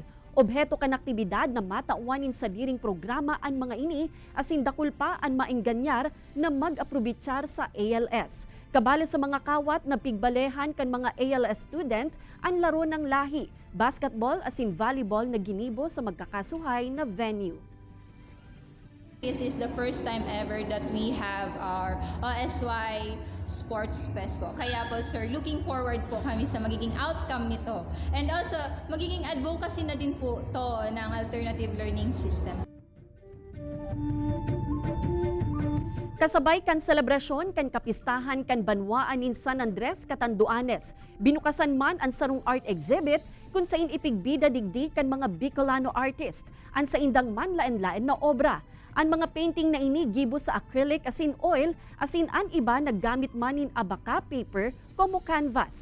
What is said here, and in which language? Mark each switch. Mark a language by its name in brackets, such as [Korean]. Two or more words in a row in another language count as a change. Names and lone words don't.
[Bikol] Obheto kan aktibidad na matauanin sa diring programa ang mga ini asin dakul pa ang maengganyar na mag-aprobitsyar sa ALS. Kabala sa mga kawat na pigbalehan kan mga ALS student ang laro ng lahi, basketball asin volleyball na ginibo sa magkakasuhay na venue. [English] This is the first time ever that we have our OSY Sports Fest po. [Filipino] Kaya po sir, [English] looking forward [Filipino] po kami sa magiging outcome nito. [English] And also, [Filipino] magiging advocacy na din po to ng [English] alternative learning system. [Bikol] Kasabay kan selebrasyon kan kapistahan kan banwaan in San Andres, Catanduanes. Binukasan man ang sarong art exhibit kung sain ipigbida digdi kan mga Bicolano artist. Ang sa indang man lain-lain na obra. Ang mga painting na ini gibo sa acrylic asin oil, asin an iba naggamit manin abaka paper como canvas.